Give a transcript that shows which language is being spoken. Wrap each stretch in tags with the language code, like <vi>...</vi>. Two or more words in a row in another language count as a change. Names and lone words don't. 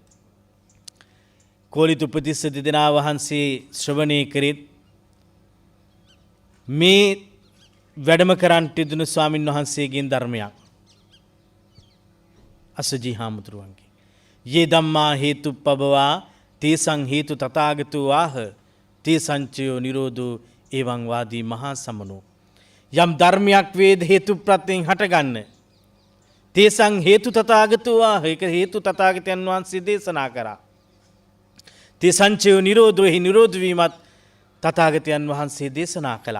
<si>කෝලිත උපතිස්ස දෙදෙනා වහන්සේ ශ්‍රවණය කරෙත් මේ වැඩම කරන්ට යුතුන ස්වාමින් වහන්සේගෙන් ධර්මයක්. අසජී හාමුදුරුවන්ගේ</si> <pi>යේ ධම්මා හේතුප්පබවා තේසං හේතු තථාගතෝ ආහ තේසංචයෝ නිරෝධෝ එවං වාදී මහා සමනෝ.</pi> <si>යම් ධර්මයක් වේද හේතු ප්‍රත්‍යයෙන් හටගන්න.</si> <pi>තේසං හේතු තථාගතෝ ආහ</pi> <si>ඒක හේතු තථාගතයන් වහන්සේ දේශනා කරා.</si> <pi>තේ සංචයෝ නිරෝධෝහි</pi> <si>නිරෝධ වීමත් තථාගතයන් වහන්සේ දේශනා කළා.</si>